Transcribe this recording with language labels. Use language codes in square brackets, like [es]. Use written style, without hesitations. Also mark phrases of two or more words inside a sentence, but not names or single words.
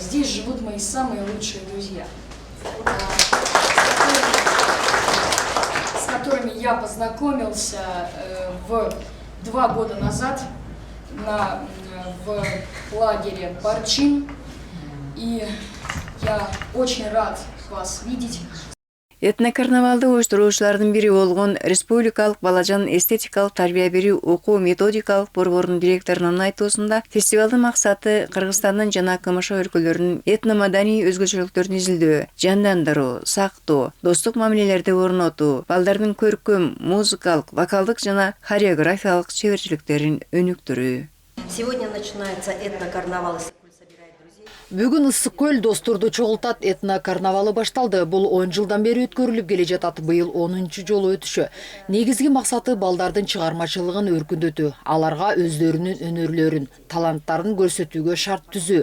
[ru] Здесь живут мои самые лучшие друзья, с которыми я познакомился 2 года назад в лагере Барчин. И я очень рад вас видеть. [ky] Этно карнавалды уюштуруучулардын бири болгон Республикалык балажан эстетикалык тарбия берүү окуу методикалык борборунун директорунун айтуусунда фестивалдын максаты Кыргызстандын жана КМШ өлкөлөрүнүн этно-маданий өзгөчөлүктөрүн изилдөө, жандандыруу, сактоо, достук мамилелерди орнотуу, балдардын көркөм, музыкалык, вокалдык жана хореографиялык чеберчиликтерин өнүктүрүү. [ru] Сегодня начинается этно-карнавал. [ky] Бүгүн Ысык көл досторду чогултат этно карнавалы башталды. Бул 10 жылдан бери өткөрүлүп келе жатат. Быйыл 10-чу жолу өтүшү. Негизги максаты балдардын чыгармачылыгын өркүндөтүү, аларга өздөрүнүн өнөрлөрүн, таланттарын көрсөтүүгө шарт түзүү.